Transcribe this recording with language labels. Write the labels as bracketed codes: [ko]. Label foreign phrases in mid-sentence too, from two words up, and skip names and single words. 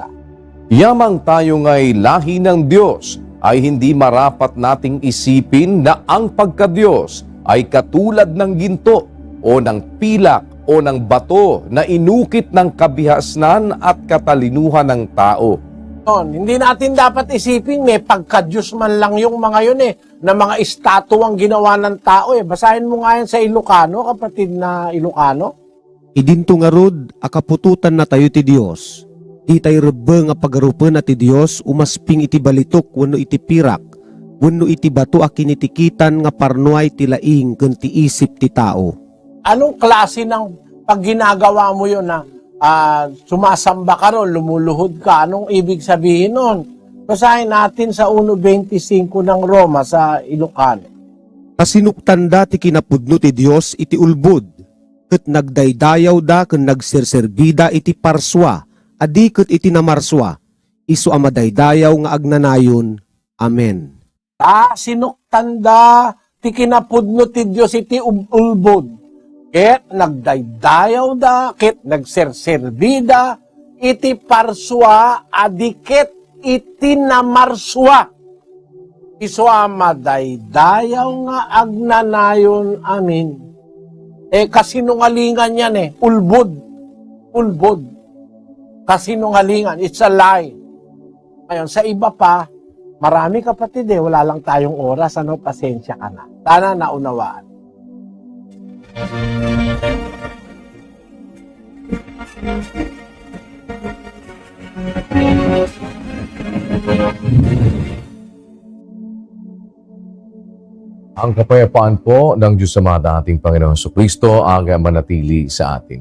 [tl] Yamang tayo nga'y lahi ng Diyos, ay hindi marapat nating isipin na ang pagka-Diyos ay katulad ng ginto o ng pilak o ng bato na inukit ng kabihasnan at katalinuhan ng tao. Hindi natin dapat isipin may pagka-Diyos man lang yung mga yun na mga estatwang ginawa ng tao Basahin mo nga yan sa Ilocano, kapatid na Ilocano. [ilo] Idinto nga rod, akapututan na tayo ti Diyos. Di tayo rebe nga pagarupan na ti Diyos, umasping iti balitok, wano iti pirak, wano iti bato akinitikitan nga parnuay ti laing ken ti isip ti tao. [tl] Anong klase ng pag ginagawa mo yun na sumasamba ka ron, lumuluhod ka? Anong ibig sabihin nun? Basahin natin sa 1:25 ng Roma sa Ilocano. [ilo] Kasinuptanda ti kinapudno ti Diyos iti ulbod, ket nagdaydayaw da ken nagserserbida iti parswa, adi ket iti namarswa, isu amadaydayaw nga agnanayon. Amen. Sinuktanda ti kinapudno ti Diyos iti ulbod. Ket nagdaydayaw da, ket nagserserbida, iti parswa, adikit iti namarswa. Iswa madaydayaw nga agnanayon. Amin. [tl] Kasinungalingan yan ulbod. Ulbod. Kasinungalingan. [en] It's a lie. [tl] Ngayon, sa iba pa, marami kapatid wala lang tayong oras, pasensya ka na. Sana naunawaan. Ang kapayapaan po ng Diyos Ama ating Panginoon Jesucristo ang manatili sa atin.